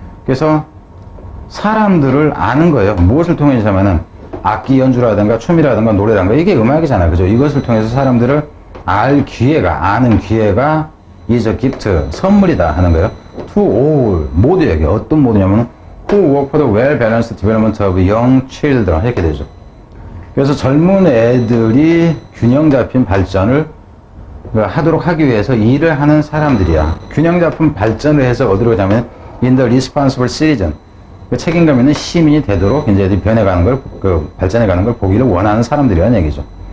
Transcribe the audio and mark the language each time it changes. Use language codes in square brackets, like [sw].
[ko] 그래서 사람들을 아는 거예요. 무엇을 통해서면은 악기 연주라든가 춤이라든가 노래라든가 이게 음악이잖아요. 그죠? 이것을 통해서 사람들을 아는 기회가 [en] is a gift, [ko] 선물이다 하는 거예요. [en] To all, [ko] 모두에게. 어떤 모두냐면은 [en] who work for the well-balanced development of young children. [ko] 이렇게 되죠. 그래서 젊은 애들이 균형 잡힌 발전을 하도록 하기 위해서 일을 하는 사람들이야. 균형 잡힌 발전을 해서 어디로 가냐면 [en] in the responsible citizen. [ko] 책임감 있는 시민이 되도록 이제 변해가는 걸, 발전해가는 걸 보기를 원하는 사람들이라는 얘기죠.